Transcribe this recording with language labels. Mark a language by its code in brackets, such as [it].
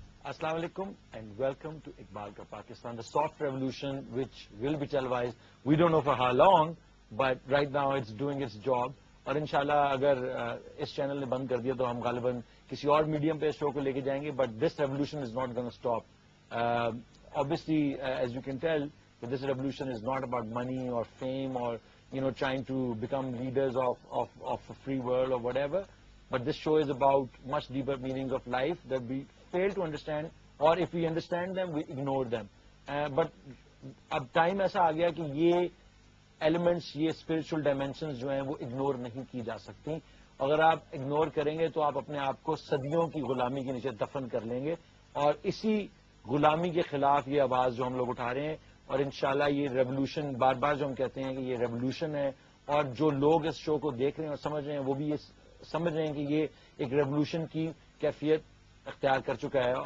[en] Assalamu alaikum and welcome to Iqbal Ka Pakistan, the soft revolution which will be televised. We don't know for how long, but right now it's doing its job. [ur] اور انشاءاللہ اگر اس channel نے بند کر دیا تو ہم غالباً کسی اور میڈیم پہ اس شو کو لے کے جائیں گے. [en] But this revolution is not gonna stop. Obviously, as you can tell, that this revolution is not about money or fame or trying to become leaders of a free world or whatever. But this show is about much deeper meanings of life that we fail to understand, or if we understand them, we ignore them. [ur] But اب time ایسا آ گیا کہ یہ elements, یہ spiritual dimensions جو ہیں وہ ignore نہیں کی جا سکتی. اگر آپ اگنور کریں گے تو آپ اپنے آپ کو صدیوں کی غلامی کے نیچے دفن کر لیں گے. اور اسی غلامی کے خلاف یہ آواز جو ہم لوگ اٹھا رہے ہیں, اور انشاءاللہ یہ ریولیوشن, بار بار جو ہم کہتے ہیں کہ یہ ریولیوشن ہے, اور جو لوگ اس شو کو دیکھ رہے ہیں اور سمجھ رہے ہیں وہ بھی یہ سمجھ رہے ہیں کہ یہ ایک ریولیوشن کی کیفیت اختیار کر چکا ہے.